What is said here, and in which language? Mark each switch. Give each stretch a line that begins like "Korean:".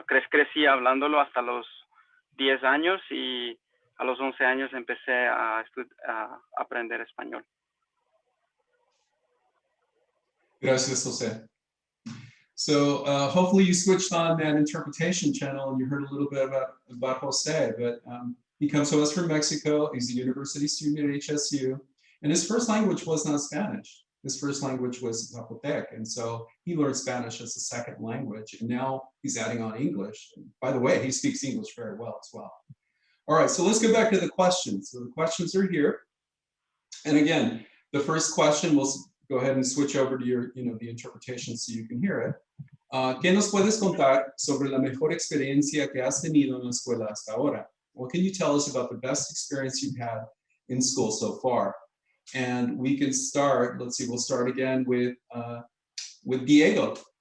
Spanish: Crecí hablándolo hasta los 10 años y a los 11 años empecé a aprender español. Gracias, Jose.
English: So hopefully you switched on that interpretation channel and you heard a little bit about Jose, but he comes to us from Mexico. He's a university student at HSU, and his first language was not Spanish. His first language was Zapotec, and so he learned Spanish as a second language, and now he's adding on English. And by the way, he speaks English very well as well. All right, so let's go back to the questions. So the questions are here. And again, the first question, we'll go ahead and switch over to your, the interpretation so you can hear it.
Spanish: ¿Qué nos puedes contar sobre la mejor experiencia que has tenido en la escuela hasta ahora?
English: What can you tell us about the best experience you've had in school so far? And we can start, let's see, we'll start again with Diego.